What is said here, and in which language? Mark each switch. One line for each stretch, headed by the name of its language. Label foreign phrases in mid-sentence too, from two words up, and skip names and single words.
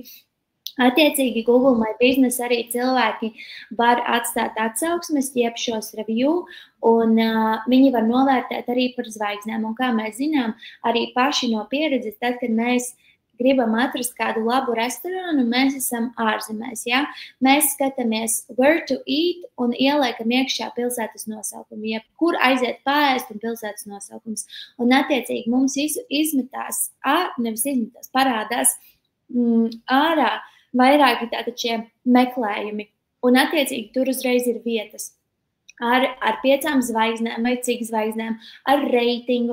Latvian: Attiecīgi Google My Business arī cilvēki var atstāt atsauksmes, jeb šos review, un viņi var novērtēt arī par zvaigznēm. Un kā mēs zinām, arī paši no pieredzes, tad, kad mēs gribam atrast kādu labu restorānu, mēs esam ārzemēs. Ja? Mēs skatāmies
English: where to eat
Latvian: un ieliekam iekšā pilsētas nosaukumu, jeb kur aiziet pārēst un pilsētas nosaukums. Un attiecīgi mums parādās ārā vairāki tātad šie meklējumi. Un attiecīgi tur uzreiz ir vietas ar 5 zvaigznēm vai cik zvaigznēm, ar reitingu.